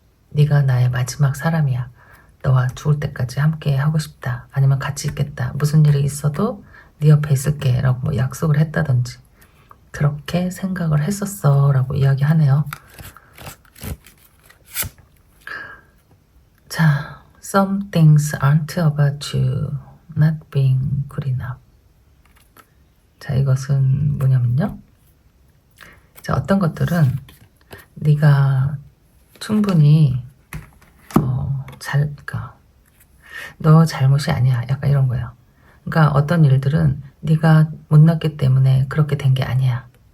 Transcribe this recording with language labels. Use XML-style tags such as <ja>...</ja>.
<ko>네가 나의 마지막 사람이야. 너와 죽을 때까지 함께 하고 싶다. 아니면 같이 있겠다. 무슨 일이 있어도 네 옆에 있을게 라고 약속을 했다든지 그렇게 생각을 했었어 라고 이야기하네요. 자,</ko> <en>some things aren't about you not being good enough.</en> <ko>자, 이것은 뭐냐면요. 자, 어떤 것들은 네가 충분히 그러니까 너 잘못이 아니야. 약간 이런 거예요. 그러니까 어떤 일들은 네가 못났기 때문에 그렇게 된 게 아니야.</ko>